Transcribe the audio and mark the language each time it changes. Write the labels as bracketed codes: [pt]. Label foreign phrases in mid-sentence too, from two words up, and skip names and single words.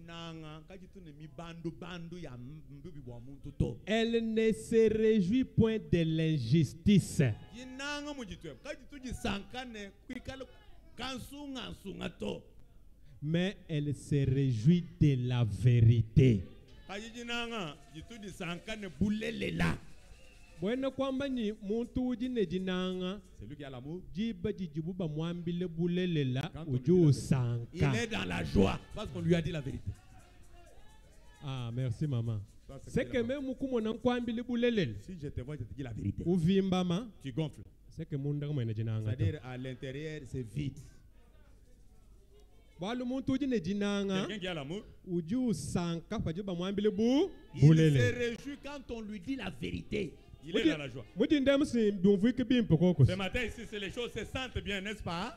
[fr] Elle ne se réjouit point de l'injustice. Mais elle se réjouit de la vérité. [lua] Bueno kwamba ni muntu ujine jinanga. [fr] Celui qui a l'amour. [lua] Jiba jijibuba mwambile bulelela uju sanka. [fr] Il est dans la joie parce qu'on lui a dit la vérité. Ah, merci maman. C'est que même [lua] mukumona kwambile bulelela. [fr] Si je te vois, je te dis la vérité. [lua] Uvimbama. [fr] Tu gonfles. C'est que [lua] munda mwene jinanga. [fr] C'est-à-dire à l'intérieur, c'est vide. Quelqu'un qui a l'amour, il se réjouit quand on lui dit la vérité. Il est dans la joie. Ce matin ici, c'est les choses se sentent bien, n'est-ce pas?